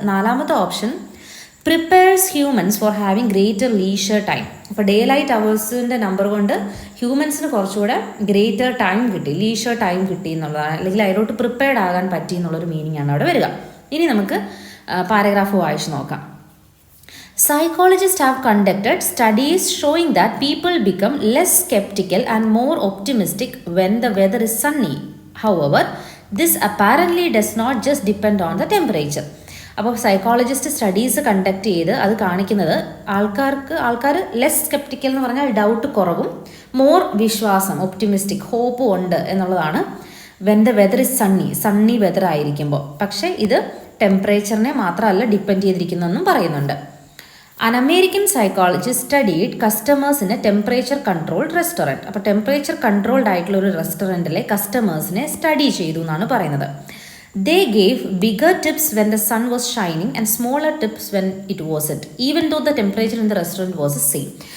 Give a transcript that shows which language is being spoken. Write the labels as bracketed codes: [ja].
[ml] നാലാമത്തെ option [en] Prepares humans for having greater leisure time. [ml] അപ്പോൾ day light അവേഴ്സിൻ്റെ number കൊണ്ട് ഹ്യൂമൻസിന് കുറച്ചുകൂടെ ഗ്രേറ്റർ ടൈം കിട്ടി, ലീഷർ ടൈം കിട്ടി എന്നുള്ളതാണ്, അല്ലെങ്കിൽ അതിലോട്ട് പ്രിപ്പയർഡ് ആകാൻ പറ്റി എന്നുള്ളൊരു മീനിങ് ആണ് അവിടെ വരിക. ഇനി നമുക്ക് പാരഗ്രാഫ് വായിച്ച് നോക്കാം. [en] Psychologists have conducted studies showing that people become less skeptical and more optimistic when the weather is sunny. However, this apparently does not just depend on the temperature. [ml] അപ്പോൾ സൈക്കോളജിസ്റ്റ് സ്റ്റഡീസ് കണ്ടക്ട് ചെയ്ത് അത് കാണിക്കുന്നത് ആൾക്കാർ less sceptical എന്ന് പറഞ്ഞാൽ doubt കുറവും, more വിശ്വാസം, optimistic, ഹോപ്പും ഉണ്ട് എന്നുള്ളതാണ്. [en] when the weather is sunny [ml] whether ആയിരിക്കുമ്പോൾ. പക്ഷേ ഇത് ടെമ്പറേച്ചറിനെ മാത്രമല്ല ഡിപ്പെൻഡ് ചെയ്തിരിക്കുന്നതെന്നും പറയുന്നുണ്ട്. [en] An American psychologist studied customers in a temperature controlled restaurant. [ml] അപ്പോൾ ടെമ്പറേച്ചർ കൺട്രോൾഡ് ആയിട്ടുള്ള ഒരു റെസ്റ്റോറൻറ്റിലെ കസ്റ്റമേഴ്സിനെ സ്റ്റഡി ചെയ്തു എന്നാണ് പറയുന്നത്. [en] They gave bigger tips when the sun was shining and smaller tips when it wasn't, even though the temperature in the restaurant was the same.